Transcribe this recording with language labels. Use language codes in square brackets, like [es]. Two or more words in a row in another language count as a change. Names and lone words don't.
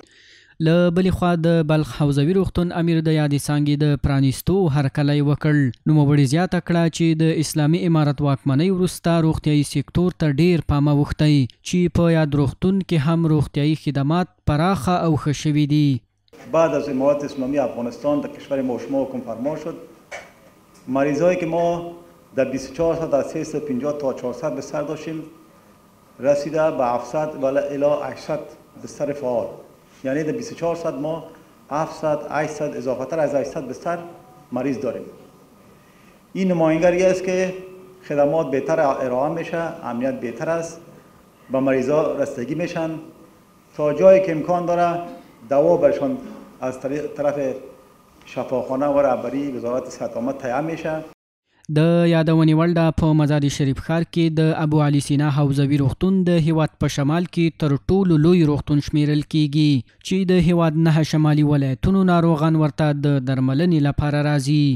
[ps] له بلې خوا د بلخ حوزوي روغتون امیر د یادې څانګې د پرانیستو هرکلی وکړ. نوموړي زیاته کړه چې د اسلامي امارت واکمنۍ وروسته روغتیایي سکتور ته ډیر پام اوښتی چې په یاد روغتون کې هم روغتیایي خدمات پراخه او ښه شوي دي. [fa] بعد از امارت اسلامی افغانستان در کشور ما شما حکم فرما شد، مریضایی که ما در 24 ساعت از 350 تا 400 بستر داشتیم رسیده به 700 و الی 800 بستر فعال. یعنی در 24 ساعت ما 700 800 اضافه تر از 800 بستر مریض داریم. این نمایانگری است که خدمات بهتر ارائه میشه، امنیت بهتر است، به مریضا رسیدگی میشن، تا جایی که امکان داره دوا برشان از طرف شفاخانه و رهبری وزارت صحت عامه تهیه میشه. [ps] د یادونې وړ ده په مزار شریف ښار کې د ابو علي سینا حوزوي روغتون د هیواد په شمال کې تر ټولو لوی روغتون شمیرل کیږي چې د هیواد 9 شمالي ولایتونو ناروغان ورته د درملنې لپاره راځي.